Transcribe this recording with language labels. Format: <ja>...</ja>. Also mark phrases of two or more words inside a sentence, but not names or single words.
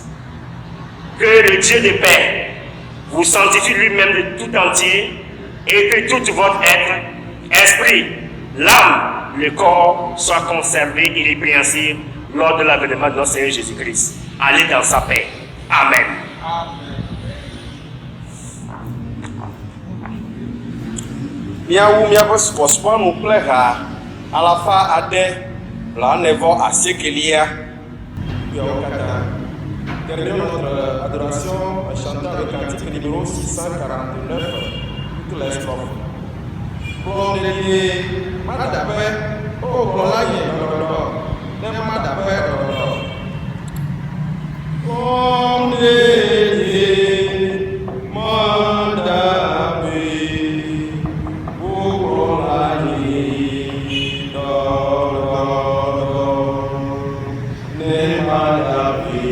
<fr>Que le Dieu de paix vous sanctifie lui-même de tout entier et que tout votre être, esprit, l'âme, le corps soient conservés irrépréhensibles lors de l'avènement de notre Seigneur Jésus-Christ. Allez dans sa paix. Amen.</fr> <ee>Miawu miaƒe subɔsubɔnu kple ha alafa ade blaenevɔ asiekelia.</ee> <fr>Terminons notre adoration en chantant le cantique numéro 649, toutes les strophes. Blondelier, Madape, oh Blondelier, ne Madape, Blondelier, Madape, oh Blondelier, ne Madape.</fr>